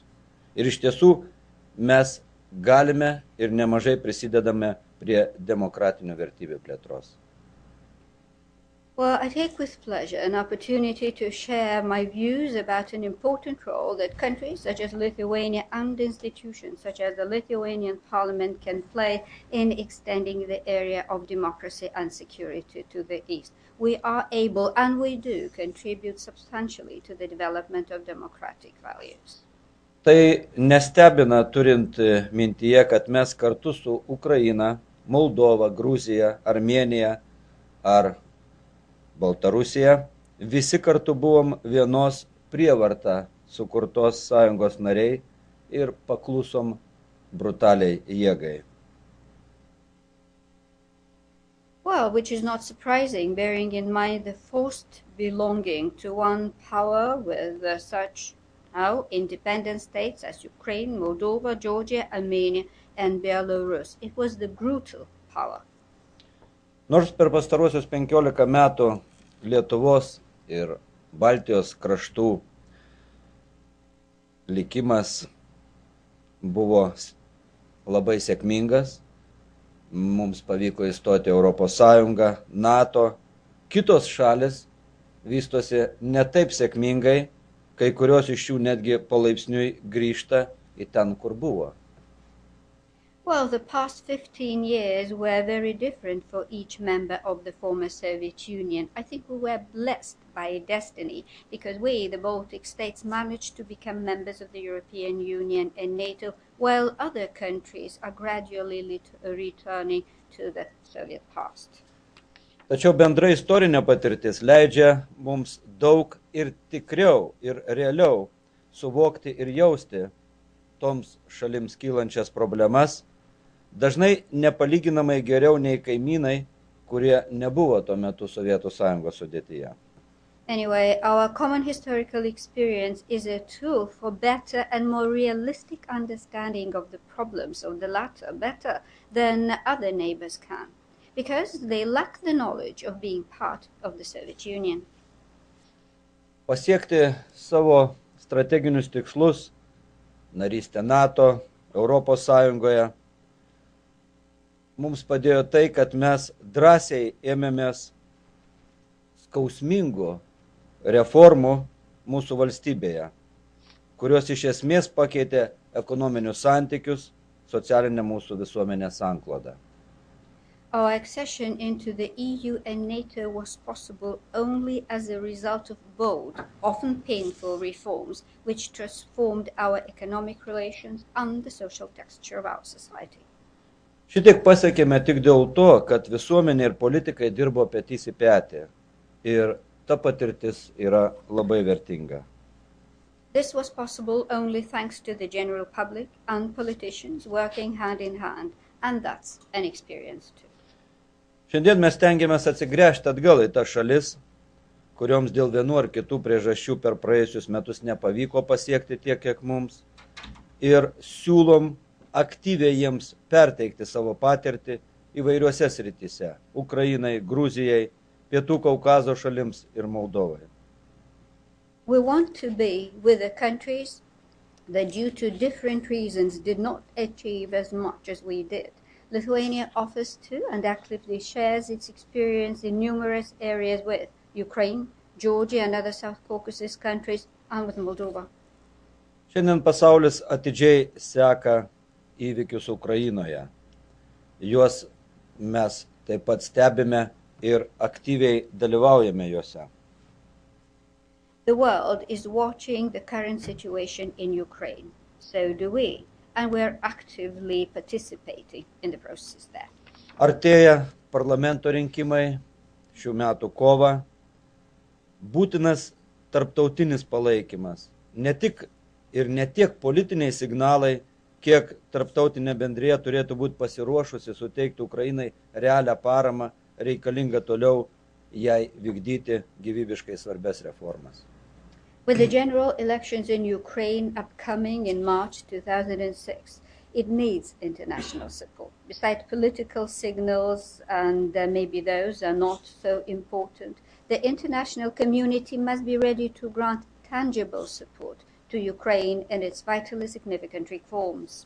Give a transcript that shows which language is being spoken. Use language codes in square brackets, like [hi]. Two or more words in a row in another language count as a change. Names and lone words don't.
[lt] Ir iš tiesų mes galime ir nemažai prisidedame prie demokratinių vertybių plėtros. [en] Well, I take with pleasure an opportunity to share my views about an important role that countries such as Lithuania and institutions such as the Lithuanian Parliament can play in extending the area of democracy and security to the east. We are able, and we do, contribute substantially to the development of democratic values. [lt] Tai nestebina turint mintyje, kad mes kartu su Ukraina, Moldova, Gruzija, Armėnija ar Baltarusija visi kartu buvom vienos prievarta sukurtos sąjungos nariai ir paklusom brutaliai jėgai. [en] Well, which is not surprising, bearing in mind the forced belonging to one power with such now independent states as Ukraine, Moldova, Georgia, Armenia, and Belarus. It was the brutal power. [lt] Nors per pastaruosius 15 metų Lietuvos ir Baltijos kraštų likimas buvo labai sėkmingas, mums pavyko įstoti Europos Sąjungą, NATO, kitos šalis vystosi ne taip sėkmingai, kai kurios iš jų netgi palaipsniui grįžta į ten, kur buvo. [en] Well, the past 15 years were very different for each member of the former Soviet Union. I think we were blessed by destiny because we, the Baltic states, managed to become members of the European Union and NATO, while other countries are gradually returning to the Soviet past. [lt] Tačiau bendra istorinė patirtis leidžia mums daug ir tikriau ir realiau suvokti ir jausti toms šalims kylančias problemas, dažnai nepalyginamai geriau nei kaimynai, kurie nebuvo tuo metu Sovietų Sąjungos sudėtyje. [en] Anyway, our common historical experience is a tool for better and more realistic understanding of the problems of the latter, better than other neighbors can, because they lack the knowledge of being part of the Soviet Union. [lt] Pasiekti savo strateginius tikslus, narystę NATO, Europos Sąjungoje, mums padėjo tai, kad mes drąsiai ėmėmės skausmingų reformų mūsų valstybėje, kurios iš esmės pakeitė ekonominius santykius, socialinę mūsų visuomenės sanklodą. [en] Our accession into the EU and NATO was possible only as a result of bold, often painful reforms which transformed our economic relations and the social texture of our society. [lt] Šitiek pasiekėme tik dėl to, kad visuomenė ir politikai dirbo petys į petį ir ta patirtis yra labai vertinga. [en] This was possible only thanks to the general public and politicians working hand in hand, and that's an experience too. [lt] Šiandien mes tengiamės atsigręžti atgal į tas šalis, kurioms dėl vienų ar kitų priežasčių per praėjusius metus nepavyko pasiekti tiek, kiek mums, ir siūlom aktyviai jiems perteikti savo patirtį įvairiuose srityse – Ukrainai, Gruzijai, Pietų Kaukazo šalims ir Moldovai. [en] We want to be with the countries that due to different reasons did not achieve as much as we did. Lithuania offers to and actively shares its experience in numerous areas with Ukraine, Georgia and other South Caucasus countries and with Moldova. [lt] Šiandien pasaulis atidžiai seka įvykius Ukrainoje. Juos mes taip pat stebime ir aktyviai dalyvaujame juose. [en] The world is watching the current situation in Ukraine. So do we, and we're actively participating in the process there. [lt] Artėja parlamento rinkimai šių metų kovą. Būtinas tarptautinis palaikymas. Ne tik ir ne tiek politiniai signalai, kiek tarptautinė bendrija turėtų būti pasiruošusi suteikti Ukrainai realią paramą, reikalingą toliau jai vykdyti gyvybiškai svarbias reformas. [en] With the general elections in Ukraine upcoming in March 2006, it needs international support. Besides political signals, and maybe those are not so important, the international community must be ready to grant tangible support to Ukraine and its vitally significant reforms.